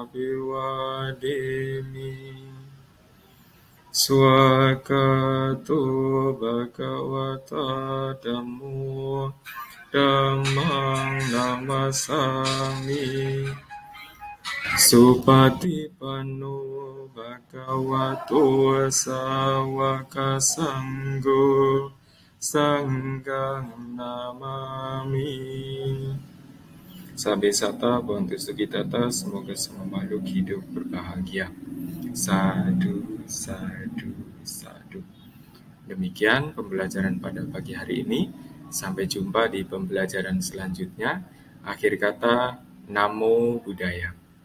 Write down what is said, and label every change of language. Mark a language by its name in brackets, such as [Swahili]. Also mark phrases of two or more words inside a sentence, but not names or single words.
[Pali] Abhivadimi Swakato Bhagavata Dhammo Dhammang Namasami Supatipanno Bhagavato Sawaka Sangho Sanghang Namami. Sabe sata bantu sugitata, [Indonesian] semoga semua makhluk hidup berbahagia. [Pali] Sadu, sadu, sadu. [Indonesian] Demikian pembelajaran pada pagi hari ini. Sampai jumpa di pembelajaran selanjutnya. Akhir kata, [Pali] Namo Buddhaya.